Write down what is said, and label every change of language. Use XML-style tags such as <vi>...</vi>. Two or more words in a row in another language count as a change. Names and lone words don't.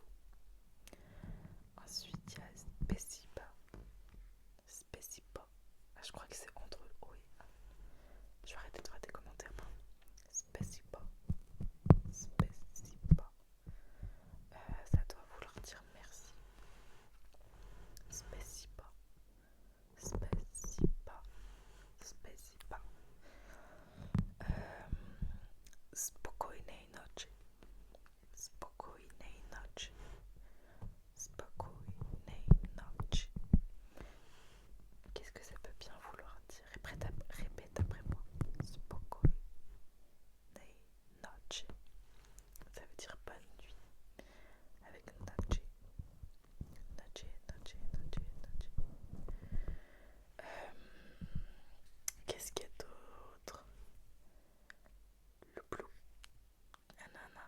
<fr>Ensuite, il y a Spesiba. Spesiba. Ah, je crois que c'est entre le O et A. Je vais arrêter de faire des commentaires.</fr> <ru>Spesiba. Spesiba.</ru> <fr>Ça doit vouloir dire merci.</fr> <ru>Spesiba. Spesiba.</ru> <pl>Spesiba. Spokojnej nocy. Spokojnej nocy. Spokojnej nocy.</pl> <fr>Qu'est-ce que ça peut bien vouloir dire? Répète après moi.</fr> <pl>Spokojnej nocy.</pl> <fr>Ça veut dire bonne nuit. Avec nocy.</fr> <pl>Nocy, nocy, nocy, nocy.</pl> <fr>Qu'est-ce qu'il y a d'autre? Le blou. Nanana.</fr>